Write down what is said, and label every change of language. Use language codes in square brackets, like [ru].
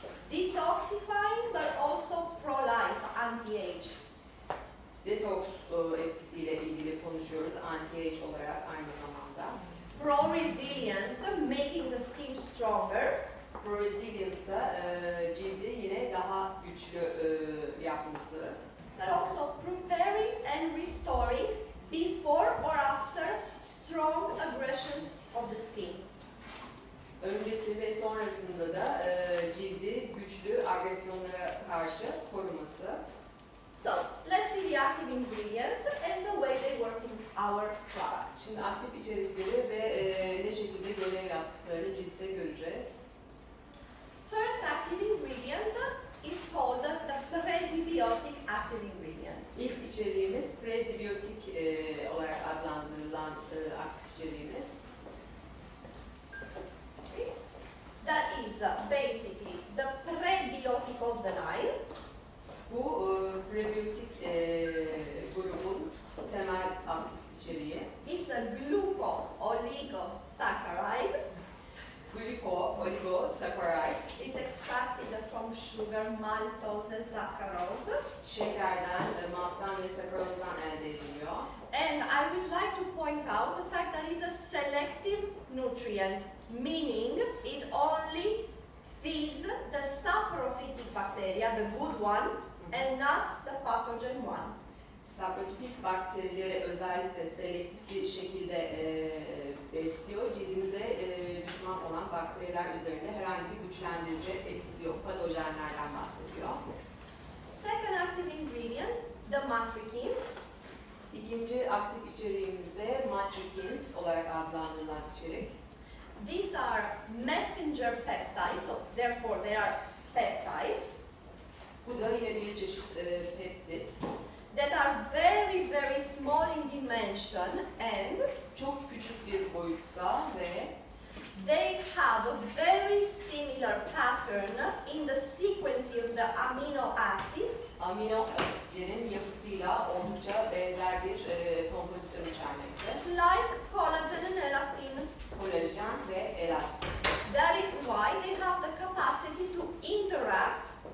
[en] Detoxifying but also pro-life, anti-age. [tr] Detoks etkisiyle ilgili konuşuyoruz anti-age olarak aynı zamanda. [en] Pro-resilience, making the skin stronger. [tr] Pro-resilience da cildi yine daha güçlü yapması. [en] But also preparing and restoring before or after strong aggressions of the skin. [tr] Öncesi ve sonrasında da cildi güçlü agresyonlara karşı koruması. [en] So, let's see the active ingredients and the way they work in our product. [tr] Şimdi aktif içerikleri ve ne şekilde görev yaptıklarını ciltte göreceğiz. [en] First active ingredient is called the prebiotic active ingredient. [tr] İlk içeriğimiz prebiyotik olarak adlandırılan aktif içeriğimiz. [en] That is basically the prebiotic of the Nile. [tr] Bu prebiyotik grubun temel aktif içeriği. [en] It's a gluco-oligosaccharide. [tr] Gluko-oligosaccharide. [en] It's extracted from sugar, maltose, saccharose. [tr] Şekerden, malttan ve sakarozdan elde ediliyor. [en] And I would like to point out the fact that it's a selective nutrient, meaning it only feeds the saprophytic bacteria, the good one, and not the pathogen one. [tr] Saprophytic bakterileri özellikle selektif bir şekilde besliyor. Cildimize düşman olan bakteriler üzerinde herhangi bir güçlendirici etkisi yok. Patojenlerden bahsediyor. [en] Second active ingredient, the matrikins. [tr] İkinci aktif içeriğimizde matrikins olarak adlandırılan içerik. [en] These are messenger peptides, so therefore they are peptides. [tr] Bu da yine bir çeşit peptit. [en] That are very, very small in dimension and [tr] Çok küçük bir boyutta ve [en] they have a very similar pattern in the sequence of the amino acids. [tr] Amino asitlerin yapısıyla oldukça benzer bir kompozisyon içermekte. [en] Like collagen and elastin. [tr] Kolajen ve elastin. [en] That is why they have the capacity to interact